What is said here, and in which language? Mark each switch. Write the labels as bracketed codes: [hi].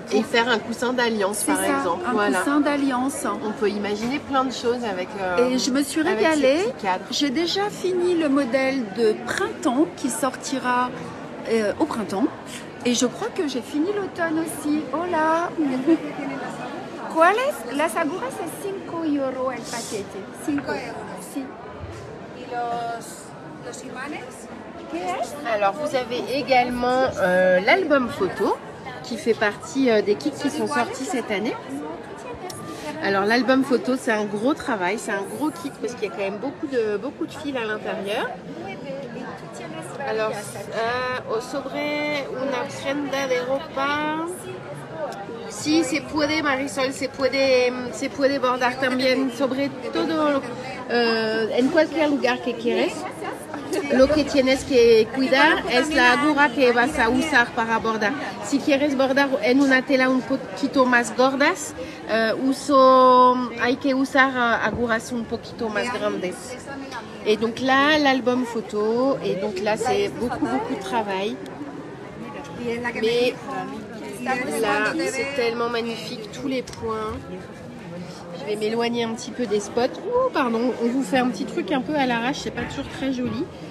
[fr] faire un coussin d'alliance, par exemple. Un coussin d'alliance. On peut imaginer plein de choses avec. Et je me suis régalée. J'ai déjà fini le modèle de printemps qui sortira au printemps. Et je crois que j'ai fini l'automne aussi. Oh là! [es] ¿Cuál es? Las agujas es 5 € el paquete. 5 €. Sí. ¿Y los imanes? [fr] Alors, vous avez également l'album photo qui fait partie des kits qui sont sortis cette année. Alors, l'album photo, c'est un gros travail, c'est un gros kit parce qu'il y a quand même beaucoup de fils à l'intérieur. [es] Alors, sobre una prenda de ropa. Sí, se puede, Marisol, se puede bordar también, sobre todo en cualquier lugar que quieres. Lo que tienes que cuidar es la aguja que vas a usar para bordar. Si quieres bordar en una tela un poquito más gordas, hay que usar agujas un poquito más grandes. [fr] Et donc là, l'album photo, et donc là, c'est beaucoup de travail. Mais là, c'est tellement magnifique, tous les points. Je vais m'éloigner un petit peu des spots. Oh, pardon, on vous fait un petit truc un peu à l'arrache, c'est pas toujours très joli.